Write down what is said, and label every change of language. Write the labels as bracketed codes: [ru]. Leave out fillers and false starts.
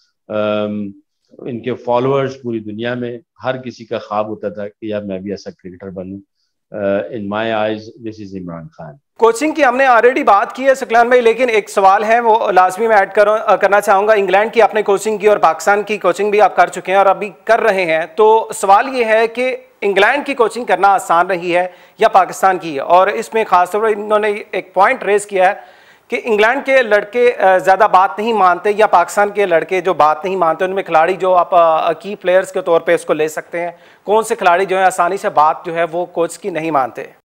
[ur] ان کے فالوورز پوری دنیا میں, ہر کسی کا خواب ہوتا تھا کہ یار میں بھی ایسا cricketer Bannu. [en] In my eyes this is Imran Khan. [ur] Coaching کی ہم نے آلریڈی بات کی ہے سکلان بھائی, لیکن ایک سوال ہے وہ لازمی میں ایڈ کرنا چاہوں گا. انگلینڈ کی آپ نے کوچنگ کی اور پاکستان کی کوچنگ بھی آپ کر چکے ہیں اور ابھی کر رہے ہیں, تو سوال یہ ہے کہ انگلینڈ کی کوچنگ کرنا آسان رہی ہے یا پاکستان کی؟ اور اس میں خاص طور پر انہوں نے ایک پوائنٹ ریز کیا ہے کہ انگلینڈ کے لڑکے زیادہ بات نہیں مانتے یا پاکستان کے لڑکے جو بات نہیں مانتے, ان میں کھلاڑی جو آپ کی پلیئرز کے طور پہ اس کو لے سکتے ہیں, کون سے کھلاڑی جو ہیں آسانی سے بات جو ہے وہ کوچ کی نہیں مانتے؟